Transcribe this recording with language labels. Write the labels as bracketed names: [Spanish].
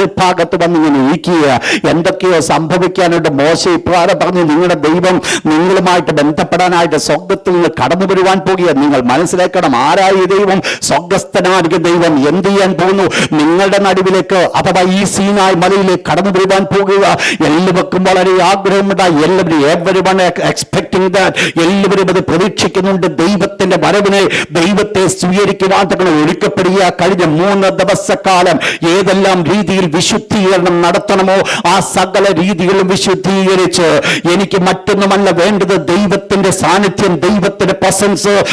[Malayalam] ഭാഗത്ത് വന്നിങ്ങനെ ഇരിക്കുക. എന്തൊക്കെയോ സംഭവിക്കാനായിട്ട് മോശ ഇപ്രകാരം പറഞ്ഞു, നിങ്ങളുടെ ദൈവം നിങ്ങളുമായിട്ട് ബന്ധപ്പെടാനായിട്ട് സ്വർഗത്തിൽ നിന്ന് കടന്നു വരുവാൻ പോകുക. നിങ്ങൾ മനസ്സിലാക്കണം, ആരായി ദൈവം? സ്വർഗസ്ഥനായ ദൈവം എന്ത് ചെയ്യാൻ പോകുന്നു? നിങ്ങളുടെ നടുവിലേക്ക് അഥവാ ഈ സീനായ് മലയിലേക്ക് കടന്നു വരുവാൻ പോകുക. എല്ലാവർക്കും വളരെ ആഗ്രഹമുണ്ടായി. [English] everyone expecting that. [Malayalam] എല്ലാവരും അത് പ്രതീക്ഷിക്കുന്നുണ്ട്. ദൈവത്തിന്റെ വരവിനെ, ദൈവത്തെ സ്വീകരിക്കുവാൻ ഒരുക്കപ്പെടുക. കഴിഞ്ഞ 3 ദിവസക്കാലം ഏതെല്ലാം രീതിയിൽ വിശുദ്ധീകരണം നടത്തണമോ ആ സകല രീതികളും വിശുദ്ധീകരിച്ച്, എനിക്ക് മറ്റൊന്നുമല്ല വേണ്ടത്, ദൈവത്തിന്റെ സാന്നിധ്യം, ദൈവത്തിന്റെ പ്രസൻസ്.